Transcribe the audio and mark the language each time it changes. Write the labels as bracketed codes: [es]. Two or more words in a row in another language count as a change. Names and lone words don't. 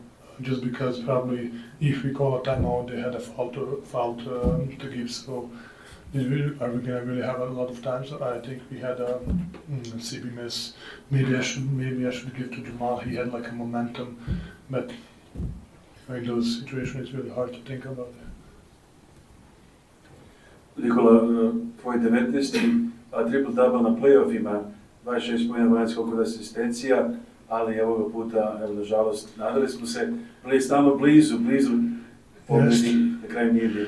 [en] Just because probably if we call a timeout, they had a foul to give. So are we gonna really have a lot of time? So I think we had a CB miss. Maybe I should give to Jamal. He had like a momentum, but in those situations, it's really hard to think about it. [sr] Nikola, tvoj 19. triple-double na playoffima, 26 pojena, 12 skokova asistencija, ali ovoga puta, evo, nažalost, nadali smo se, bili stalno blizu pobjedi, na kraju nije bilo.